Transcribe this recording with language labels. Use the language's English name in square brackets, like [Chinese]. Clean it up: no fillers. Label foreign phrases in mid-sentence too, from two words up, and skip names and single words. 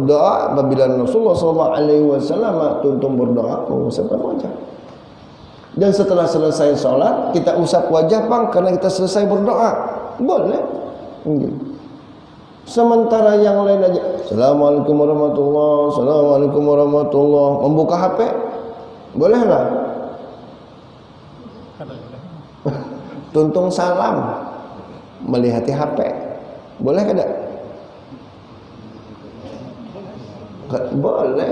[Indonesian] Doa apabila Rasulullah SAW tuntung berdoa mengusapkan wajah. Dan setelah selesai sholat kita usap wajah bang karena kita selesai berdoa. Boleh. Sementara yang lain aja [Arabic] السلام عليكم ورحمة الله, السلام عليكم ورحمة الله, [Indonesian] membuka HP boleh lah. [Banjar] Tuntung salam melihati HP boleh kada? [Indonesian] Boleh.